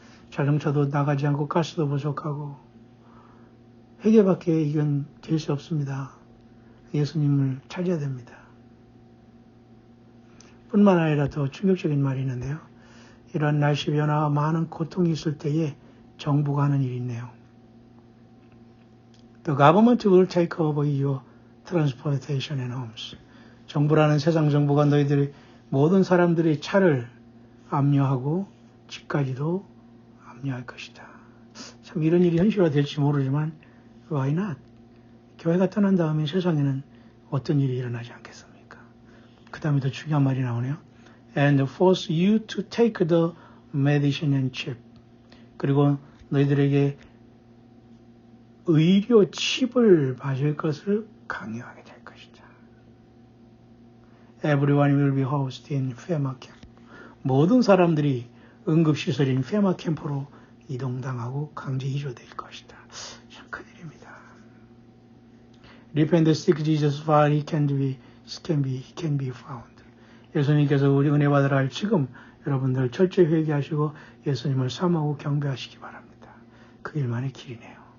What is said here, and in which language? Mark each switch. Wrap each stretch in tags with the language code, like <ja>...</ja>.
<ko>자동차도 나가지 않고 가스도 부족하고 회개밖에 이건 될 수 없습니다. 예수님을 찾아야 됩니다. 뿐만 아니라 더 충격적인 말이 있는데요. 이러한 날씨 변화와 많은 고통이 있을 때에 정부가 하는 일이 있네요.</ko> <en>The government will take over your transportation and homes.</en> <ko>정부라는 세상 정부가 너희들의 모든 사람들의 차를 압류하고 집까지도 압류할 것이다. 참 이런 일이 현실화 될지 모르지만</ko> <en>why not?</en> <ko>교회가 떠난 다음에 세상에는 어떤 일이 일어나지 않겠습니까? 그 다음에 더 중요한 말이 나오네요.</ko> <en>And force you to take the medicine and chip.</en> <ko>그리고 너희들에게 의료 칩을 맞을 것을 강요하게 될 것이다.</ko> <en>Everyone will be housed in FEMA camp.</en> <ko>모든 사람들이 응급시설인 FEMA 캠프로 이동당하고 강제 이주될 것이다. 참 큰일입니다.</ko> <en>Repent and seek Jesus while he can be found.</en> <ko>예수님께서 우리 은혜 받으라 할 지금 여러분들 철저히 회개하시고 예수님을 사모하고 경배하시기 바랍니다. 그 일만의 길이네요.</ko>